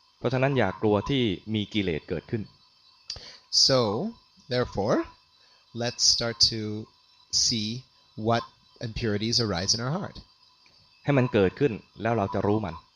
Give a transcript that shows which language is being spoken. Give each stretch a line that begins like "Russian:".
Thai: เพราะฉะนั้นอย่ากลัวที่มีกิเลสเกิดขึ้น
English: So, therefore, let's start to see what impurities arise in our heart.
Thai: ให้มันเกิดขึ้นแล้วเราจะรู้มัน